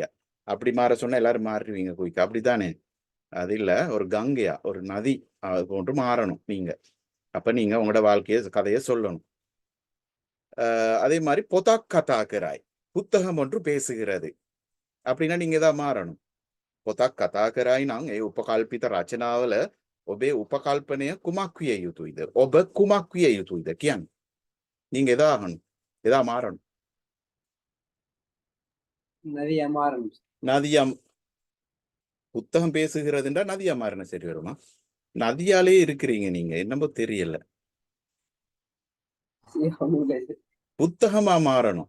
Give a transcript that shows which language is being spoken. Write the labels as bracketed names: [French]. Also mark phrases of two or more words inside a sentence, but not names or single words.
[Tamil] அப்படி மாற சொன்னா எல்லாரும் மாறிடுவீங்க குயிக்கா, அப்படித்தானே? அது இல்ல, ஒரு கங்கையா, ஒரு நதி அது போன்று மாறணும் நீங்க. அப்ப நீங்க உங்களோட கதையை சொல்லணும். அதே மாதிரி [Sinhala] පොතක් කතා කරයි, [Tamil] புத்தகம் ஒன்று பேசுகிறது அப்படின்னா நீங்க தான் மாறணும். [Sinhala] පොතක් කතා කරයි நாங்க උපකල්පිත රචනාවල ඔබේ උපකල්පනය කුමක් විය යුතුයිද? ඔබ කුමක් විය යුතුයිද කියන්නේ. [Tamil] நீங்க எதா ஆகணும், எதா மாறணும். நதியா மாறணும். நதியா புத்தகம் பேசுகிறதுன்றா நதியா மாறின சரி வருமா? நதியாலே இருக்கிறீங்க நீங்க, என்னமோ தெரியல. புத்தகமா மாறணும்.